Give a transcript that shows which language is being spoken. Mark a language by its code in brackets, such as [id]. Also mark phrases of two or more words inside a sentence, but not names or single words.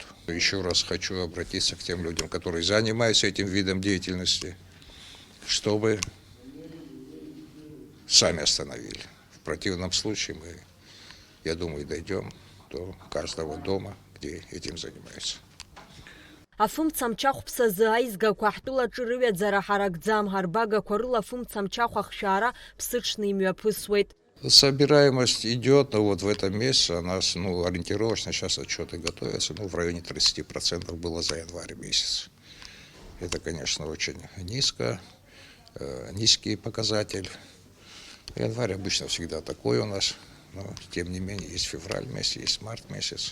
[ru] Еще раз хочу обратиться к тем людям, которые занимаются этим видом деятельности, чтобы сами остановили. В противном случае мы, я думаю, дойдем до каждого дома, где этим занимаются. [ab] Афымцамчахәԥсазы аизгақәа ҳтәылаҿы рыҩаӡара ҳаракӡам, ҳарбагақәа рыла афымцамчахә ахшара ԥсыҽны имҩаԥысуеит. [ru] Собираемость идет, но вот в этом месяце у нас, ориентировочно сейчас отчеты готовятся, в районе 30% было за январь месяц. Это, конечно, очень низкий показатель. Январь обычно всегда такой у нас, но тем не менее есть февраль месяц, есть март месяц.